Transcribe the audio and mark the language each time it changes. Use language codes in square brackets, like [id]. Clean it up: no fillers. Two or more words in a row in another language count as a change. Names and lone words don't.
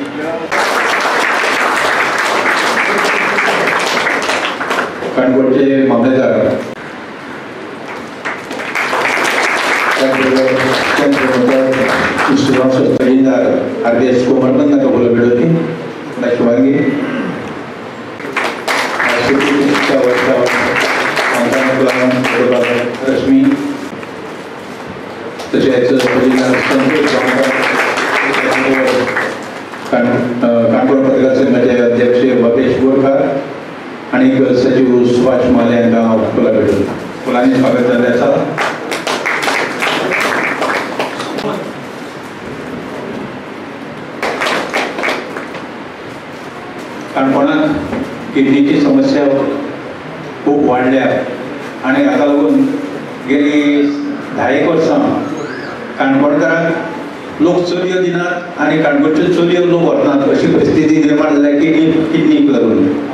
[mr] काणकोणचे मामलेदार तहसीलदार RBS कोमरबंद का बोला बेडोती शुभांगी रश्मी तसेच काणकोण पत्रकार संघाचे अध्यक्ष भवेश बोरकार आणि सचिव सुभाष माले यांना फुला भेटून फुलांनी स्वागत झाले आसा. [kok] काणकोणात किडनीची समस्या खूप वाढल्या आणि हाका लागून गेली 10 वर्सां काणकोणकारांक लोक चलयो दिनात आणि काणकोणच्यो चलयो लोक व्हरनात अशी परिस्थिती निर्माण जाल्या किडनीक लागून.